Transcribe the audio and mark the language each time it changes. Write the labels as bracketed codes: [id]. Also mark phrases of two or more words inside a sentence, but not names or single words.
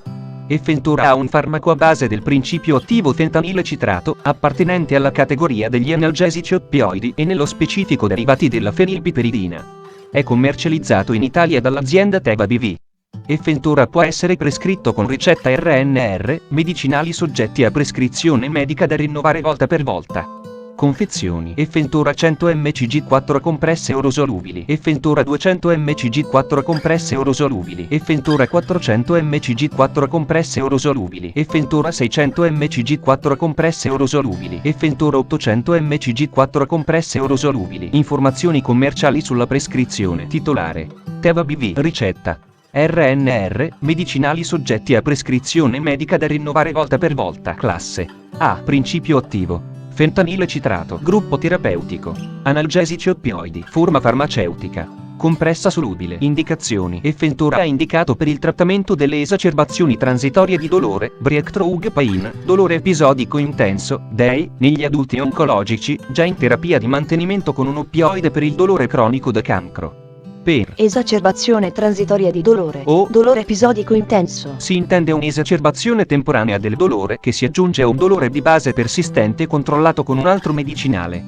[it] Effentora ha un farmaco a base del principio attivo fentanile citrato, appartenente alla categoria degli analgesici oppioidi e nello specifico derivati della fenilpiperidina. È commercializzato in Italia dall'azienda Teva BV. Effentora può essere prescritto con ricetta RNR, medicinali soggetti a prescrizione medica da rinnovare volta per volta. Confezioni. Effentora 100 mcg 4 compresse orosolubili. Effentora 200 mcg 4 compresse orosolubili. Effentora 400 mcg 4 compresse orosolubili. Effentora 600 mcg 4 compresse orosolubili. Effentora 800 mcg 4 compresse orosolubili. Informazioni commerciali sulla prescrizione. Titolare: Teva BV. Ricetta: RNR, medicinali soggetti a prescrizione medica da rinnovare volta per volta. Classe A. Principio attivo fentanile citrato. Gruppo terapeutico: analgesici oppioidi. Forma farmaceutica: compressa solubile. Indicazioni: Effentora è indicato per il trattamento delle esacerbazioni transitorie di dolore, [en] breakthrough pain, [it] dolore episodico intenso, DEI, negli adulti oncologici, già in terapia di mantenimento con un oppioide per il dolore cronico da cancro. Per esacerbazione transitoria di dolore o dolore episodico intenso si intende un'esacerbazione temporanea del dolore che si aggiunge a un dolore di base persistente controllato con un altro medicinale.